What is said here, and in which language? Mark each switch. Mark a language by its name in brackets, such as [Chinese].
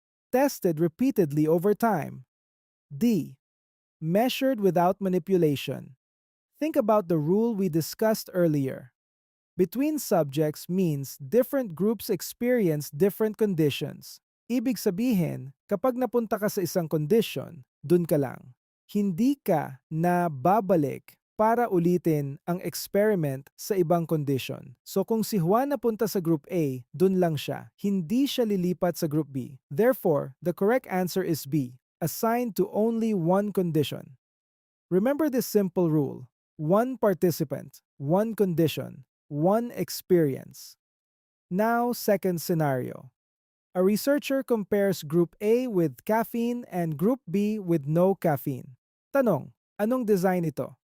[English] Tested repeatedly over time. D. Measured without manipulation. Think about the rule we discussed earlier. Between subjects means different groups experience different conditions. [Filipino] Ibig sabihin, kapag napunta ka sa isang condition, dun ka lang. Hindi ka na babalik para ulitin ang experiment sa ibang condition. So kung si Juan napunta sa Group A, dun lang siya. Hindi siya lilipat sa Group B. [English] Therefore, the correct answer is B, assigned to only one condition. Remember this simple rule. One participant, one condition, one experience. Now, second scenario. A researcher compares Group A with caffeine and Group B with no caffeine. [Filipino] Tanong, anong design ito?